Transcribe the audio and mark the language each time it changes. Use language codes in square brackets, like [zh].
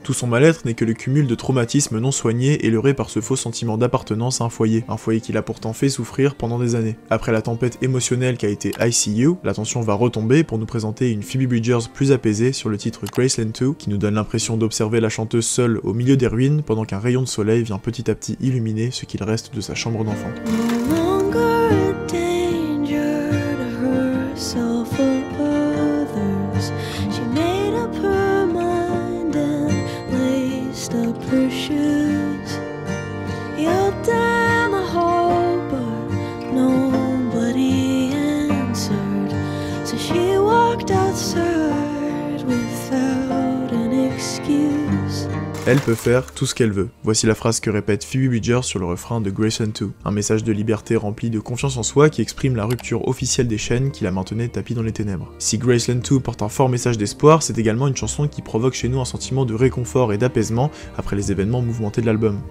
[fr] Tout son mal-être n'est que le cumul de traumatismes non soignés et leurrés par ce faux sentiment d'appartenance à un foyer qui l'a pourtant fait souffrir pendant des années. Après la tempête émotionnelle qu'a été ICU, la tension va retomber pour nous présenter une Phoebe Bridgers plus apaisée sur le titre Graceland 2, qui nous donne l'impression d'observer la chanteuse seule au milieu des ruines pendant qu'un rayon de soleil vient petit à petit illuminer ce qu'il reste de sa chambre d'enfant. [en] No longer a danger to herself or others. She made up her mind and laced up her shoes. Yelled down the hall, but nobody answered. So she walked outside without an excuse. [fr] Elle peut faire tout ce qu'elle veut. Voici la phrase que répète Phoebe Bridgers sur le refrain de Graceland 2. Un message de liberté rempli de confiance en soi qui exprime la rupture officielle des chaînes qui la maintenaient tapie dans les ténèbres. Si Graceland 2 porte un fort message d'espoir, c'est également une chanson qui provoque chez nous un sentiment de réconfort et d'apaisement après les événements mouvementés de l'album.